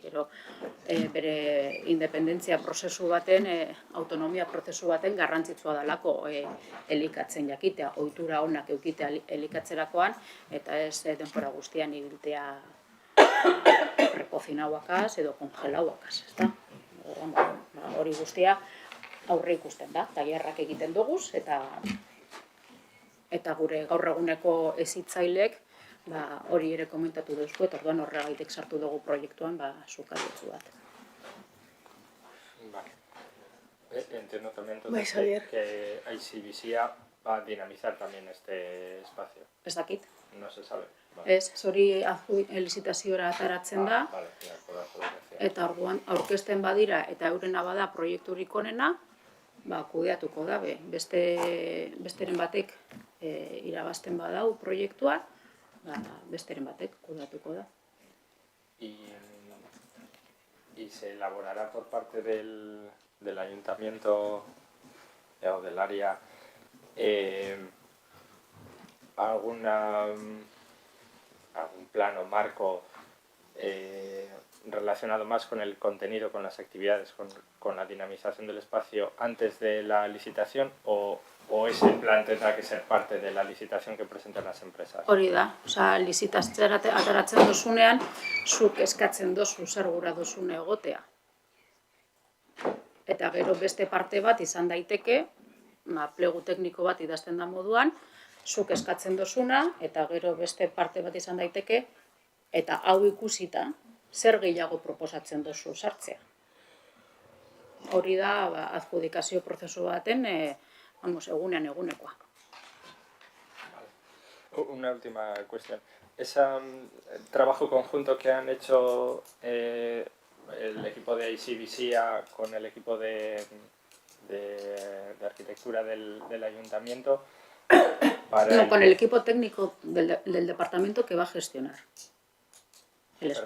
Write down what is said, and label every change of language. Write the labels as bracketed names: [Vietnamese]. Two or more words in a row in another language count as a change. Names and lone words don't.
[Basque] Bere independentzia prozesu baten, autonomia prozesu baten garrantzitsua delako elikatzen jakitea, ohitura onak eukitea elikatzerakoan, eta ez denbora guztian ibiltea rekozinauakaz edo kongelauakaz, ezta? Hori guztia aurre ikusten da, tailerrak egiten duguz, eta gure gaur eguneko hezitzailek hori ere komentatu duzu, eta orduan horregaitek sartu dugu proiektuan sukaldetzu bat. [Spanish] Entiendo también entonces que ICBC va a dinamizar también este espacio. [Basque] Ez dakit. [Spanish] No se sabe. [Basque] Ez, hori elizitaziora ataratzen da, eta orduan aurkezten badira eta eurena bada proiekturik onena, kudeatuko da, besteren batek irabazten badau proiektua, besteren batek kudeatuko da. [Spanish] ¿Y se elaborará por parte del ayuntamiento o del área algún plan o marco relacionado más con el contenido, con las actividades, con la dinamización del espacio antes de la licitación, o ese plan tendrá que ser parte de la licitación que presenten las empresas? [Basque] Hori da, lizitatzera ataratzen dozunean, zuk eskatzen dozu zer gura dozune egotea. Eta gero beste parte bat izan daiteke, plegu tekniko bat idazten da moduan, zuk eskatzen dozuna, eta gero beste parte bat izan daiteke, eta hau ikusita, zer gehiago proposatzen dozu sartzea. Hori da, adjudikazio prozesu baten, egunean egunekoa. [Spanish] Una última cuestión. Ese trabajo conjunto que han hecho el equipo de ICBC con el equipo de arquitectura del ayuntamiento... No, con el equipo técnico del departamento que va a gestionar el espacio.